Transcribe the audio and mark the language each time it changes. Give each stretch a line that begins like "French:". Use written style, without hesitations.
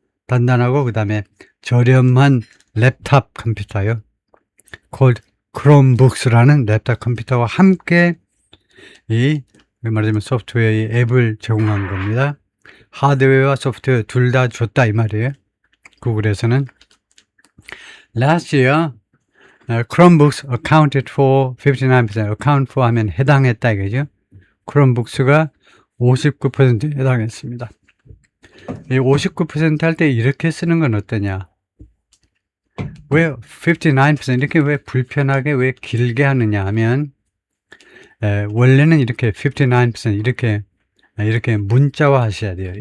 Korean: 단단하고 그 다음에 저렴한 랩탑 컴퓨터요. called Chromebooks라는 랩탑 컴퓨터와 함께 이 말하자면 소프트웨어의 앱을 제공한 겁니다. 하드웨어와 소프트웨어 둘 다 줬다 이 말이에요. 구글에서는
English: last year Chromebooks accounted for 59%.
Korean: account for 하면 해당했다 이거죠. Chromebooks가 59%에 해당했습니다. 이 59% 할 때 이렇게 쓰는 건 어떠냐? 왜 59% 이렇게 왜 불편하게 왜 길게 하느냐 하면 원래는 이렇게 59% 이렇게 문자화 하셔야 돼요.